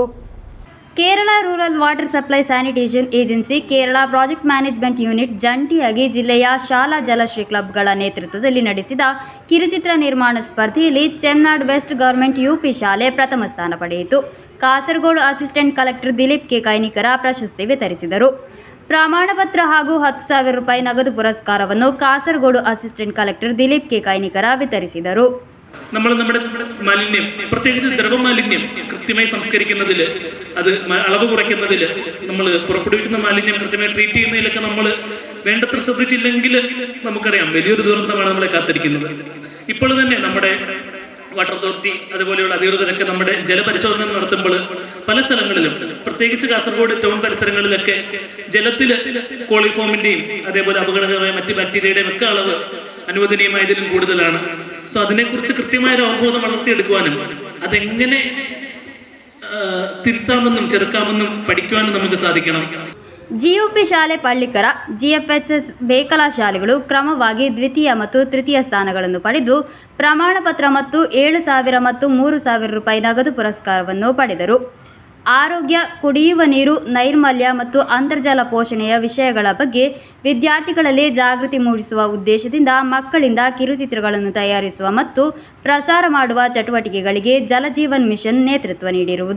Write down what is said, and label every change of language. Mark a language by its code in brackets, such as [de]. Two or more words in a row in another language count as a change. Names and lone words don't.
[kn] ಕೇರಳ ರೂರಲ್ ವಾಟರ್ ಸಪ್ಲೈ ಸ್ಯಾನಿಟೇಷನ್ ಏಜೆನ್ಸಿ, ಕೇರಳ ಪ್ರಾಜೆಕ್ಟ್ ಮ್ಯಾನೇಜ್ಮೆಂಟ್ ಯೂನಿಟ್ ಜಂಟಿಯಾಗಿ ಜಿಲ್ಲೆಯ ಶಾಲಾ ಜಲಶ್ರೀ ಕ್ಲಬ್ಗಳ ನೇತೃತ್ವದಲ್ಲಿ ನಡೆಸಿದ ಕಿರುಚಿತ್ರ ನಿರ್ಮಾಣ ಸ್ಪರ್ಧೆಯಲ್ಲಿ ಚೆಮ್ನಾಡ್ ವೆಸ್ಟ್ ಗವರ್ಮೆಂಟ್ UP ಶಾಲೆ ಪ್ರಥಮ ಸ್ಥಾನ ಪಡೆಯಿತು. ಕಾಸರಗೋಡು [en] assistant collector [kn] ದಿಲೀಪ್ ಕೆ ಕೈನಿಕರ ಪ್ರಶಸ್ತಿ ವಿತರಿಸಿದರು. ಪ್ರಮಾಣಪತ್ರ ಹಾಗೂ 10,000 ರೂಪಾಯಿ ನಗದು ಪುರಸ್ಕಾರವನ್ನು ಕಾಸರಗೋಡು [en] assistant collector [kn] ದಿಲೀಪ್ ಕೆ ಕೈನಿಕರ വിതരിಸಿದರು. [ml] നമ്മുടെ മാലിന്യം, പ്രത്യേകിച്ച് ദ്രവമാലിന്യം കൃത്യമായി സംസ്കരിക്കുന്നതിൽ, അത് അളവ് കുറയ്ക്കുന്നതിൽ, നമ്മൾ പുറപ്പെടുവിക്കുന്ന മാലിന്യം കൃത്യമായി ട്രീറ്റ് ചെയ്യുന്നതിലൊക്കെ നമ്മൾ വേണ്ടത്ര ശ്രദ്ധിച്ചില്ലെങ്കിൽ നമുക്കറിയാം വലിയൊരു ദുരന്തമാണ് നമ്മളെ കാത്തിരിക്കുന്നത്. ഇപ്പോൾ തന്നെ നമ്മുടെ വാട്ടർ അതോറിറ്റി അതുപോലെയുള്ള അധികൃതരൊക്കെ നമ്മുടെ ജലപരിശോധന നടത്തുമ്പോൾ പല സ്ഥലങ്ങളിലും, പ്രത്യേകിച്ച് കാസർഗോഡ് ടൗൺ പരിസരങ്ങളിലൊക്കെ ജലത്തിൽ കോളിഫോമിന്റെയും അതേപോലെ അപകടകരമായ മറ്റ് ബാക്ടീരിയയുടെയും ഒക്കെ അളവ് അനുവദനീയമായതിലും കൂടുതലാണ്. സോ അതിനെക്കുറിച്ച് കൃത്യമായ ഒരു അവബോധം വളർത്തിയെടുക്കുവാനും അതെങ്ങനെ തിരുത്താമെന്നും ചെറുക്കാമെന്നും പഠിക്കുവാനും നമുക്ക് സാധിക്കണം. [kn] GUP ಶಾಲೆ ಪಳ್ಳಿಕರ, GFHS ಬೇಕಲ ಶಾಲೆಗಳು ಕ್ರಮವಾಗಿ ದ್ವಿತೀಯ ಮತ್ತು ತೃತೀಯ ಸ್ಥಾನಗಳನ್ನು ಪಡೆದು ಪ್ರಮಾಣ ಪತ್ರ ಮತ್ತು 7,000 ಮತ್ತು 3,000 ರೂಪಾಯಿ ನಗದು ಪುರಸ್ಕಾರವನ್ನು ಪಡೆದರು. ಆರೋಗ್ಯ, ಕುಡಿಯುವ ನೀರು, ನೈರ್ಮಲ್ಯ ಮತ್ತು ಅಂತರ್ಜಲ ಪೋಷಣೆಯ ವಿಷಯಗಳ ಬಗ್ಗೆ ವಿದ್ಯಾರ್ಥಿಗಳಲ್ಲಿ ಜಾಗೃತಿ ಮೂಡಿಸುವ ಉದ್ದೇಶದಿಂದ ಮಕ್ಕಳಿಂದ ಕಿರುಚಿತ್ರಗಳನ್ನು ತಯಾರಿಸುವ ಮತ್ತು ಪ್ರಸಾರ ಮಾಡುವ ಚಟುವಟಿಕೆಗಳಿಗೆ ಜಲಜೀವನ್ ಮಿಷನ್ ನೇತೃತ್ವ ನೀಡಿರುವುದು.